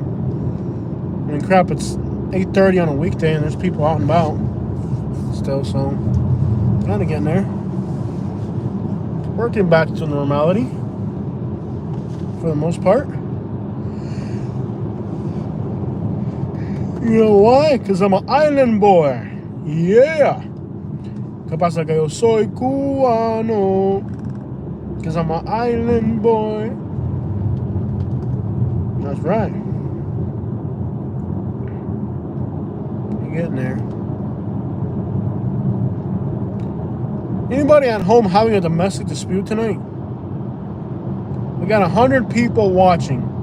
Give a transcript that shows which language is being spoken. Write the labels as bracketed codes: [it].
[en] I mean, crap, it's 8:30 on a weekday and there's people out and about still, so kind of getting there. Working back to normality for the most part. You know why? Because I'm an island boy. Yeah. [es] ¿Qué pasa que yo soy cubano? [en] Because I'm an island boy. That's right. You're getting there. Anybody at home having a domestic dispute tonight? We got 100 people watching.